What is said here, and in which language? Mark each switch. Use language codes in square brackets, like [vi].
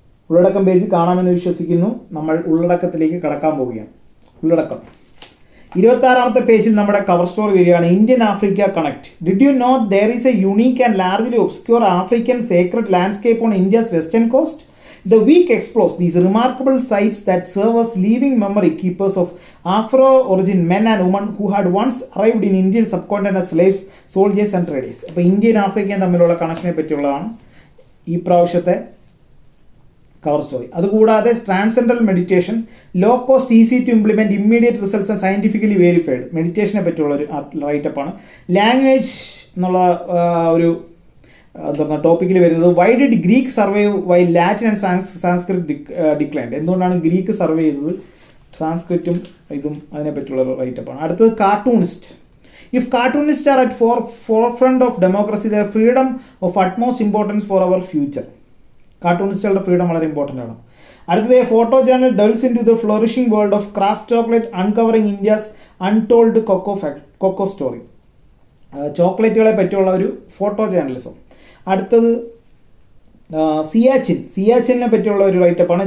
[ml] ഉള്ളടക്കം പേജ് കാണാമെന്ന് വിശ്വസിക്കുന്നു. നമ്മൾ ഉള്ളടക്കത്തിലേക്ക് കടക്കാൻ പോവുകയാണ്. ഉള്ളടക്കം 26ാമത്തെ പേജിൽ നമ്മുടെ കവർ സ്റ്റോറി വരികയാണ്. [en] Indian Africa connect. Did you know there is a unique and largely obscure African sacred landscape on India's western coast? The week explores these remarkable sites that serve as living memory keepers of Afro-origin men and women who had once arrived in Indian subcontinent as slaves, soldiers and traders. [ml] അപ്പോൾ ഇന്ത്യയും ആഫ്രിക്കയും തമ്മിലുള്ള കണക്ഷനെ പറ്റിയുള്ളതാണ് ഈ പ്രാവശ്യത്തെ cover story. [en] അതുകൂടാതെ transcendental meditation, low cost, easy to implement, immediate results and scientifically verified. [ml] മെഡിറ്റേഷനെ പറ്റിയുള്ള ഒരു റൈറ്റപ്പാണ്. Language എന്നുള്ള ഒരു എന്താ ടോപ്പിക്കിൽ വരുന്നത് [en] Why did Greek survive why Latin and Sanskrit declined. [ml] എന്തുകൊണ്ടാണ് ഗ്രീക്ക് സർവൈവ് ചെയ്തത്, സാൻസ്ക്രിറ്റും ഇതും അതിനെ പറ്റിയുള്ള റൈറ്റപ്പാണ്. അടുത്തത് cartoonist. [en] If cartoonists are at forefront of democracy, their freedom of utmost importance for our future. [ml] കാർട്ടൂണിസ്റ്റുകളുടെ freedom വളരെ ഇമ്പോർട്ടൻ്റ് ആണ്. അടുത്തത് photo journal [en] Delves into the flourishing world of craft chocolate, uncovering India's untold cocoa story. [ml] ചോക്ലേറ്റുകളെ പറ്റിയുള്ള ഒരു photo journalism. അടുത്തത് സിയാച്ചിനെ പറ്റിയുള്ള ഒരു റൈറ്റപ്പാണ്.